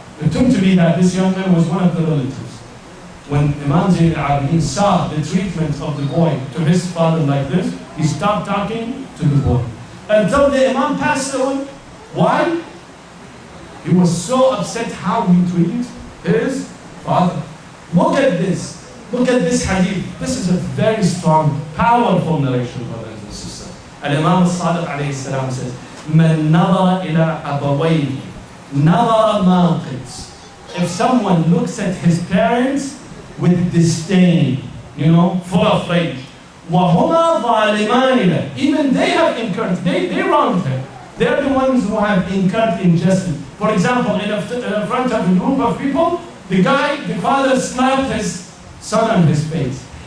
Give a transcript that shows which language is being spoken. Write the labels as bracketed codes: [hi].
[en] It took to be that this young man was one of the relatives. When Imam Zayn al-Abidin saw the treatment of the boy to his father like this, he stopped talking to the boy. Until the Imam passed away. Why? He was so upset how he treated his father. Look at this. Look at this hadith. This is a very strong, powerful narration, brothers and sisters. Al-Imam al-Sadiq alayhi salam says, [ar] من نظر إلى أبويه نظر ماقت. [en] If someone looks at his parents with disdain, full of rage, [ar] وهما ظالمان له. [en] Even they have incurred, they wronged him. They're the ones who have incurred injustice. For example, in front of a group of people, the father slapped his son on his face.